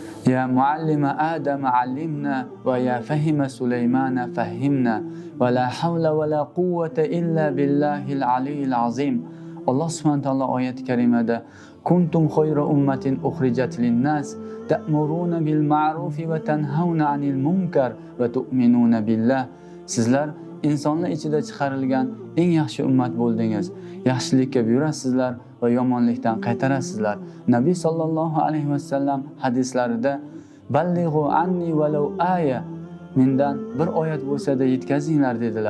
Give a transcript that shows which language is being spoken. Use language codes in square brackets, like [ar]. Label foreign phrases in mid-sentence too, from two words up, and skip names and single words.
[ar] يا معلم آدم علمنا ويا فهم سليمان فهمنا ولا حول ولا قوة إلا بالله العلي العظيم. الله سبحانه وتعالى [uz] oyat-i karimada [ar] كنتم خير أمة أخرجت للناس تأمرون بالمعروف وتنهون عن المنكر وتؤمنون بالله. [uz] Sizlar insonlar ichida chiqarilgan eng yaxshi ummat bo'ldingiz. Yaxshilikka buyurasizlar va yomonlikdan qaytarasizlar. Nabiy [ar] صلى الله عليه وسلم [uz] hadislarida [ar] بلغوا عني ولو آية, [uz] mendan bir oyat bo'lsa-da yetkazinglar dedilar.